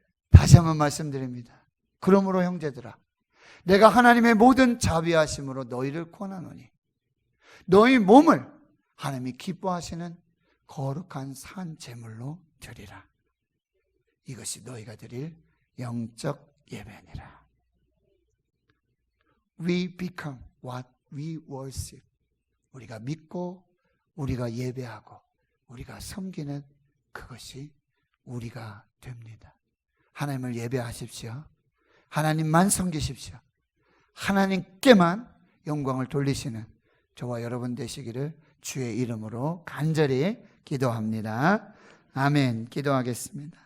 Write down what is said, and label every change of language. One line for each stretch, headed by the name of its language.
Korean: 다시 한번 말씀드립니다. 그러므로 형제들아 내가 하나님의 모든 자비하심으로 너희를 권하노니 너희 몸을 하나님이 기뻐하시는 거룩한 산 제물로 드리라. 이것이 너희가 드릴 영적 예배니라.
English: We become what we worship.
Korean: 우리가 믿고 우리가 예배하고 우리가 섬기는 그것이 우리가 됩니다. 하나님을 예배하십시오. 하나님만 섬기십시오. 하나님께만 영광을 돌리시는 저와 여러분 되시기를 주의 이름으로 간절히 기도합니다. 아멘. 기도하겠습니다.